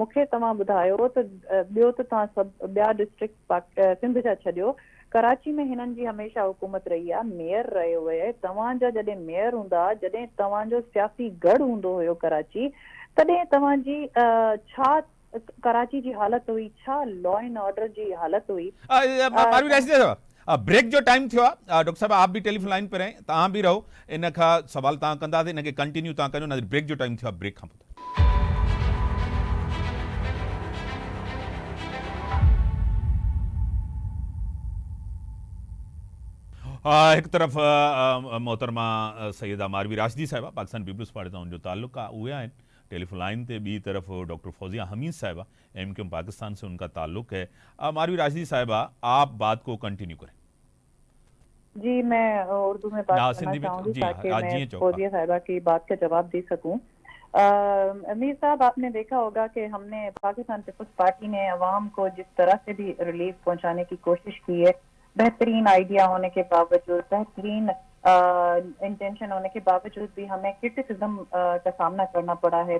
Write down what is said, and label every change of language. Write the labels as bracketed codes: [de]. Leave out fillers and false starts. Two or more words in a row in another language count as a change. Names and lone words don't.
[sd] मूंखे तव्हां ॿुधायो त ॿियो त तव्हां सभु ॿिया डिस्ट्रिक्ट सिंध जा छॾियो, कराची में हिननि जी हमेशह हुकूमत रही आहे, मेयर रहियो आहे। तव्हांजा जॾहिं मेयर हूंदा, जॾहिं तव्हांजो सियासी गढ़ हूंदो हुयो कराची, तॾहिं तव्हांजी छा कराची जी हालत हुई, छा [en] law and order [sd] जी हालत हुई? मारवी राशिद साहब, ब्रेक जो टाइम थियो आहे। [ur] ڈاکٹر صاحب آپ بھی [en] telephone line [ur] پر ہیں, [sd] तव्हां बि रहो, इन खां सवाल तव्हां कंदासीं, इनखे कंटिन्यू तव्हां कयो न। ब्रेक जो टाइम थियो आहे, ब्रेक खां पोइ। एक तरफ मोहतरमा सैयदा मारवी राशिदी साहिबा पाकिस्तान पीपल्स पार्टी सां उनजो ताल्लुक़ आहे, उहे आहिनि [en] telephone line [sd] पे। [ur] ॿी तरफ ڈاکٹر فوزیہ حمید صاحبہ MQM پاکستان سے ان کا تعلق ہے. ماروی راشدی صاحبہ، آپ بات کو کنٹینیو کریں. جی، میں اردو میں بات کرنا سندھی میں चाहूँगी जी ताकि हाँ, मैं جی چوکا. فوزیہ صاحبہ کی بات کا جواب دے سکوں۔ امیر صاحب، آپ نے دیکھا ہوگا کہ ہم نے پاکستان پیپلز پارٹی نے عوام کو جس طرح سے بھی ریلیف پہنچانے کی کوشش کی ہے، بہترین آئیڈیا ہونے کے باوجود، بہترین انٹینشن ہونے کے باوجود بھی ہمیں کریٹیسزم کا سامنا کرنا پڑا ہے.